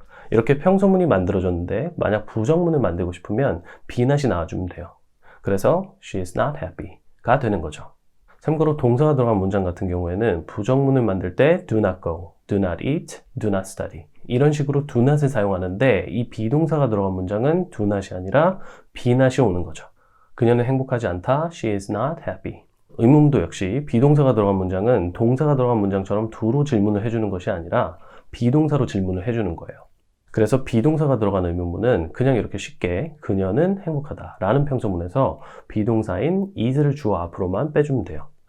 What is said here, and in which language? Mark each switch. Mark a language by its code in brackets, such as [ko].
[ko] 이렇게 평서문이 만들어졌는데 만약 부정문을 만들고 싶으면 be not이 나와주면 돼요. 그래서 [en] she is not happy [ko] 가 되는 거죠. 참고로 동사가 들어간 문장 같은 경우에는 부정문을 만들 때 do not go, do not eat, do not study 이런 식으로 do not을 사용하는데 이 비동사가 들어간 문장은 do not이 아니라 be not이 오는 거죠. 그녀는 행복하지 않다, [en] she is not happy. [ko] 의문문도 역시 비동사가 들어간 문장은 동사가 들어간 문장처럼 do로 질문을 해주는 것이 아니라 비동사로 질문을 해주는 거예요. 그래서 비동사가 들어간 의문문은 그냥 이렇게 쉽게 그녀는 행복하다 라는 평서문에서 비동사인 is를 주어 앞으로만 빼주면 돼요.